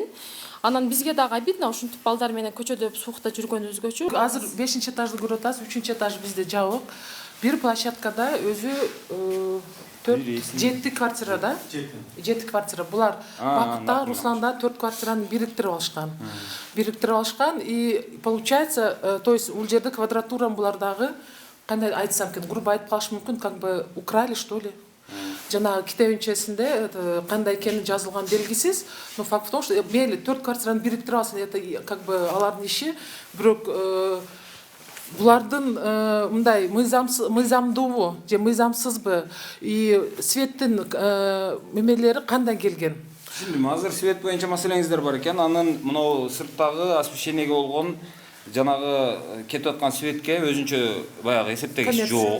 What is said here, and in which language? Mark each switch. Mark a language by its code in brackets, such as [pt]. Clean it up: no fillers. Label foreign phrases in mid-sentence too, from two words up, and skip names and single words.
[ky] Анан бизге дагы обидно, ушинтип балдар менен көчөдө суукта жүргөнүбүзгөчү. Азыр 5-чи этажды көрүп атасыз, 3-чү этаж бизде жабык. Бир площадкада өзү 7 квартирада, 7 квартира. Булар Бакытта, Русланда 4 квартираны бириктирип алышкан. [ru] И получается, то есть [ky] бул жерде квадратурам булардагы, кандай айтсам экен, грубо айтып калыш мүмкүн, [ru] как бы украли, что ли. [ky] Жанагы китебинчесинде кандай экени жазылган белгисиз, [ru] но факт в том, что [ky] мейли 4 квартираны бириктирип алсын, [ru] это как бы [ky] алардын иши, бирок булардын мындай мыйзамдуубу же мыйзамсызбы и светтин мемелери кандай келген? Түшүндүм. Азыр свет боюнча маселеңиздер бар экен. Анын мынау сырттагы освещениеге болгон жанагы кетип аткан светке өзүнчө баягы эсептегич жок.